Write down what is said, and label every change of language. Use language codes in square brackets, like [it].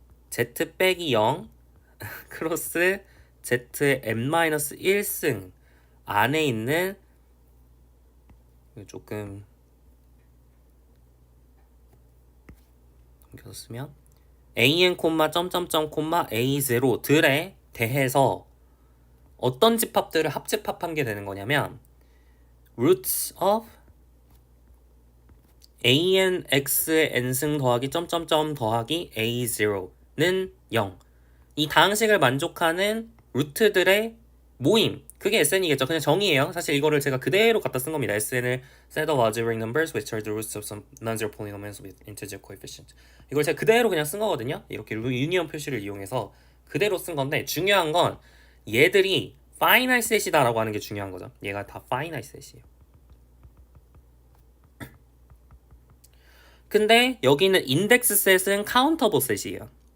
[ko] Z 빼기 0 크로스 Z의 n-1승 안에 있는 조금 이렇게 쓰면 an, 점점점, a0 들에 대해서 어떤 집합들을 합집합한 게 되는 거냐면 [en] roots of [ko] an x의 n승 더하기 점점점 더하기 a0는 0. 이 다항식을 만족하는 루트들의 모임, 그게 SN이겠죠. 그냥 정의예요. 사실 이거를 제가 그대로 갖다 쓴 겁니다. [en] SN을 set of algebraic numbers which are the roots of some non-zero polynomials with integer coefficient. [ko] 이걸 제가 그대로 그냥 쓴 거거든요. 이렇게 유니언 표시를 이용해서 그대로 쓴 건데, 중요한 건 얘들이 finite set이다라고 하는 게 중요한 거죠. 얘가 다 finite set이에요. 근데 여기는 index set은 countable set이에요.